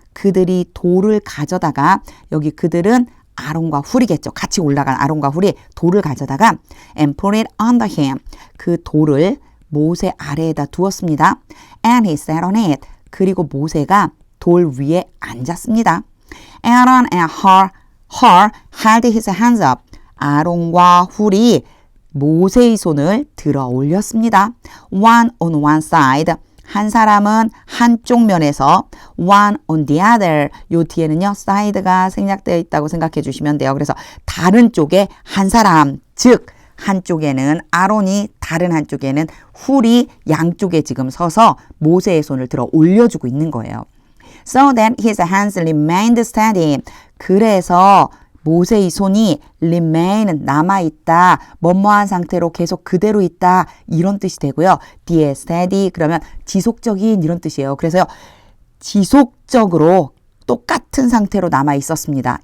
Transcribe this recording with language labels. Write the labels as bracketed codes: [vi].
[ko] 그들이 돌을 가져다가 여기 그들은 아론과 훌이겠죠. 같이 올라간 아론과 훌이 돌을 가져다가 [en] and put it under him. [ko] 그 돌을 모세 아래에다 두었습니다. [en] And he sat on it. [ko] 그리고 모세가 돌 위에 앉았습니다. [en] Aaron and Hur held his hands up. [ko] 아론과 훌이 모세의 손을 들어 올렸습니다. [en] One on one side. [ko] 한 사람은 한쪽 면에서 [en] one on the other. [ko] 요 뒤에는요, side가 생략되어 있다고 생각해 주시면 돼요. 그래서 다른 쪽에 한 사람, 즉 한쪽에는 아론이, 다른 한쪽에는 훌이 양쪽에 지금 서서 모세의 손을 들어 올려주고 있는 거예요. [en] So that his hands remained steady. [ko] 그래서 모세의 손이 remain 남아있다, 뭐뭐한 상태로 계속 그대로 있다, 이런 뜻이 되고요. 뒤에 steady 그러면 지속적인 이런 뜻이에요. 그래서요, 지속적으로 똑같은 상태로 남아있었습니다.